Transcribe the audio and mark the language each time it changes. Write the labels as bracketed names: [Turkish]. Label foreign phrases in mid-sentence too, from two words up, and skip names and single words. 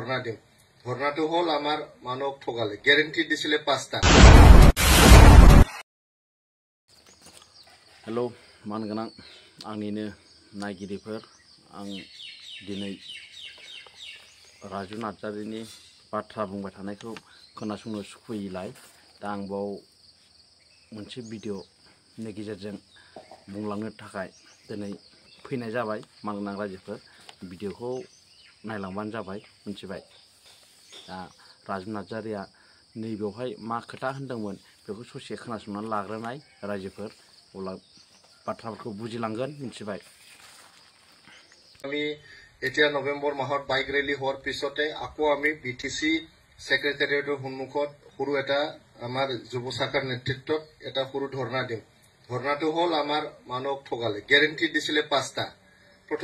[Assamese] ধর্ণা দিম ধর্ণাটো হল আমার মানক ঠগালে গ্যারেন্টি দিছিলে 5টা [Bodo] हेलो मानगोनां आंनिनो नायगिरिफोर आं दिनै राजु नार्जारिनि बाथ्रा बुंबाय थानायखौ खोनासंनो सुखुयैलाय दा आं बाव मोनसे भिडिअनि गेजेरजों बुंलांनो थाखाय दिनै फैनाय जाबाय मानगोनां रायजोफोर भिडिअखौ नायलांबानो जाबाय मिथिबाय दा राजु नार्जारिया नैबेवहाय मा खोथा होनदोंमोन बेखौ ससे खोनासंनानै लाग्रोनाय रायजोफोर अब्ला बाथ्राफोरखौ बुजिलांगोन मिथिबाय [Assamese] আমি এতিয়া নৱেম্বৰ মাহত [English] bike rally [Assamese] হোৱাৰ পিছতে আকৌ আমি বিটিসি সেক্ৰেটাৰিয়েটৰ সন্মুখত সৰু এটা আমাৰ যুৱ শাখাৰ নেতৃত্বত এটা সৰু ধৰ্ণা দিম ধৰ্ণাটো হল আমাৰ মানক ঠগালে গ্যাৰেন্টি দিছিলে 5টা প্ৰথম